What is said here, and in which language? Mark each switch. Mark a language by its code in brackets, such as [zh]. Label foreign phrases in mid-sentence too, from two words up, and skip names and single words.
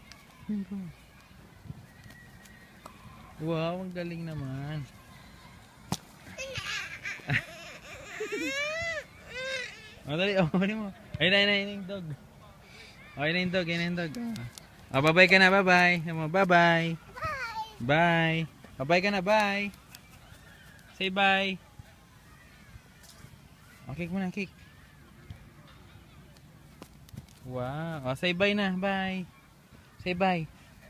[tl] Wow, ang galing naman. Oh, dali, oh, dali mo. Ayun na yung dog. Oh, ayun na yung dog, ayun na yung dog. Oh, bye-bye ka na, bye-bye. Bye-bye. Bye. Bye-bye ka na, bye. [en] Say bye. [tl] Oh, kick mo na, kick. Wow. Oh, [en] say bye [tl] na, bye. [en] Say bye.